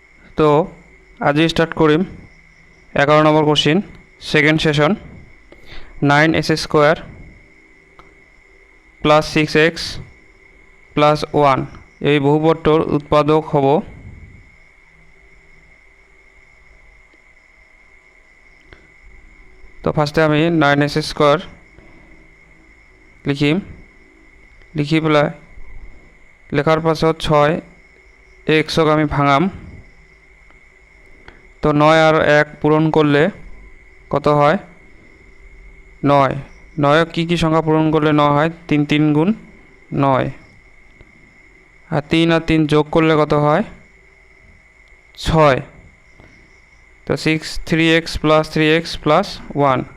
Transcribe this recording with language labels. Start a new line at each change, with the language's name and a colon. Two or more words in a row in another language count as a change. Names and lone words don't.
Assamese: তো আজই স্টার্ট করিম 11 নম্বর
English: question second session
Assamese: 9x² প্লাস 6x প্লাস 1 এই বহুপদটোৰ উৎপাদক হ'ব। তো ফার্স্টে আমি 9x² লিখিম, লিখি পেলাই লেখার পাছত 6x আমি ভাঙাম।
Bangla: তো 9 আর 1 পূরণ করলে কত হয়? 9। 9 কি সংখ্যা পূরণ করলে 9 হয়? 3 3 গুণ 9। আর 3 আর 3 যোগ করলে কত হয়? 6। তো 3x প্লাস 3x প্লাস 1।